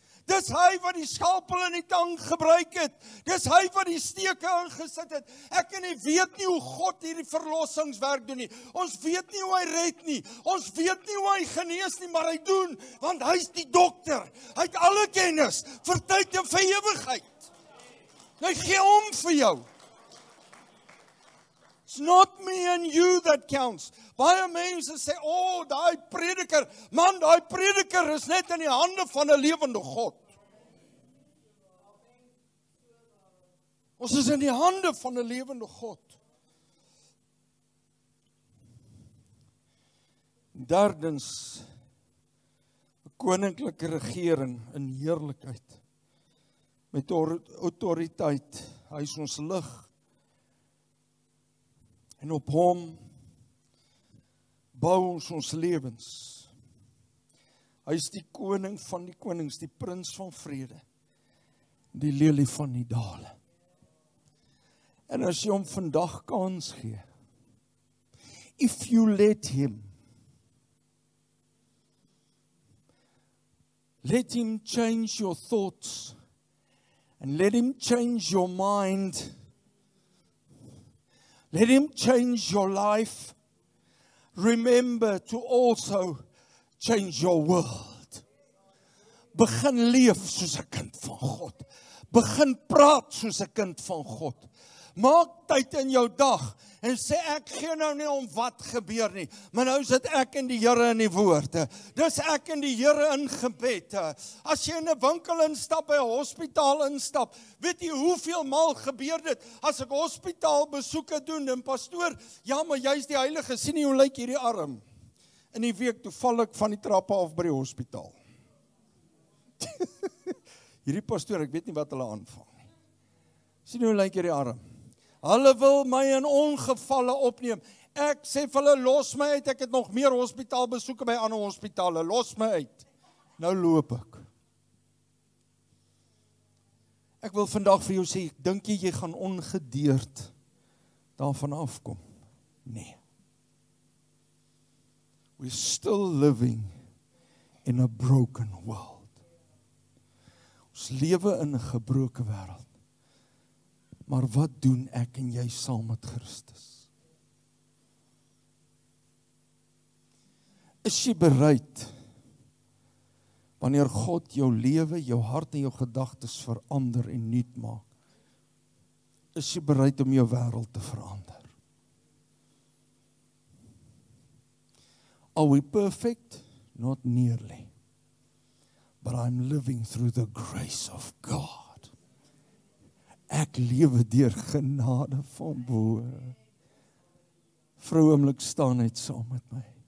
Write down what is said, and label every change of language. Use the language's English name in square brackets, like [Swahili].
[Afrikaans] Dis hy wat die skalpel in die tang gebruik het. Dis hy wat die steke ingesit het. Ek en jy weet nie hoe God hierdie verlossingswerk doen nie. Ons weet nie hoe hy red nie. Ons weet nie hoe hy genees nie, maar hy doen, want hy's die dokter. Hy het alle kennis vir tyd en vir ewigheid. Hy gee om vir jou. [English] It's not me and you that counts. [Afrikaans] Baie mense sê, daai prediker, man, daai prediker is net in die hande van 'n lewende God. Ons is in die hande van 'n lewende God. Derdens, 'n koninklike regering in heerlikheid, met autoriteit. Hy is ons lig. En op hom bou ons lewens. Hy is die koning van die konings, die prins van vrede, die lelie van die dale. En as jy hom vandag kans gee, [English] if you let him change your thoughts, and let him change your mind, let him change your life. Remember to also change your world. [Afrikaans] Begin leef soos 'n kind van God. Begin praat soos 'n kind van God. Maak tyd in jou dag en sê, ek gee nou nie om wat gebeur nie, maar nou sit ek in die Here in die woord. Dis ek in die Here in gebed. As jy in 'n winkel instap, by 'n hospitaal instap, weet jy hoeveel maal gebeur dit, as ek hospitaalbesoeke doen, en pastoor, ja, maar jy's die heilige, sien jy hoe lyk hierdie arm? In die week, toe val ek van die trappe af by die hospitaal. Hierdie pastoor, ek weet nie wat hulle aanvang nie. Sien hoe lyk hierdie arm? Hulle wil my in ongevalle opneem. Ek sê vir hulle, los my uit, ek het nog meer hospitaalbesoeke by ander hospitale, los my uit. Nou loop ek. Ek wil vandag vir jou sê, dink jy gaan ongedeerd daarvan afkom? Nee. [English] We're still living in a broken world. [Afrikaans] Ons lewe in 'n gebroke wêreld. Maar wat doen ek en jy saam met Christus? Is jy bereid, wanneer God jou lewe, jou hart en jou gedagtes verander en nuut maak, is jy bereid om jou wêreld te verander? [English] Are we perfect? Not nearly. But I'm living through the grace of God. [Afrikaans] Ek lewe deur genade van bo. Vrou, oomblik staan net saam met my.